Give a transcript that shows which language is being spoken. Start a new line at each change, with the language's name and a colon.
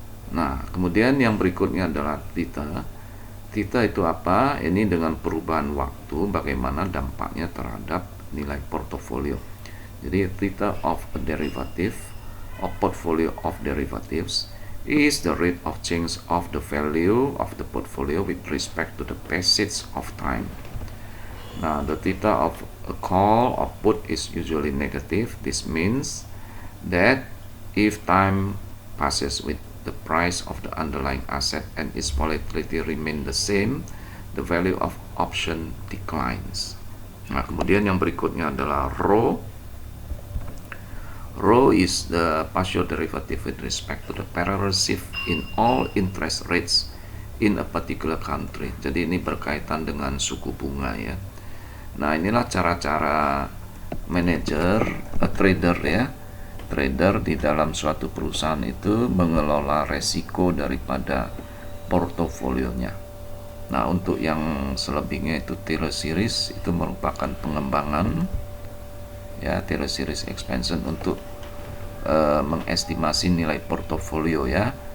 Indonesian: Nah, kemudian yang berikutnya adalah theta. Theta itu apa? Ini dengan perubahan waktu, bagaimana dampaknya terhadap nilai portofolio. Jadi
English: theta of a derivative or portfolio of derivatives is the rate of change of the value of the portfolio with respect to the passage of time. Now, the theta of a call or put is usually negative. This means that if time passes with the price of the underlying asset and its volatility remain the same, the value of option declines.
Indonesian: Nah, kemudian yang berikutnya adalah rho.
English: Rho is the partial derivative with respect to the parallel shift in all interest rates in a particular country.
Indonesian: Jadi ini berkaitan dengan suku bunga ya. Nah, inilah cara-cara manajer, trader ya, trader di dalam suatu perusahaan itu mengelola resiko daripada portofolionya. Nah, untuk yang selebihnya itu Taylor series itu merupakan pengembangan ya, Taylor series expansion untuk mengestimasi nilai portofolio ya.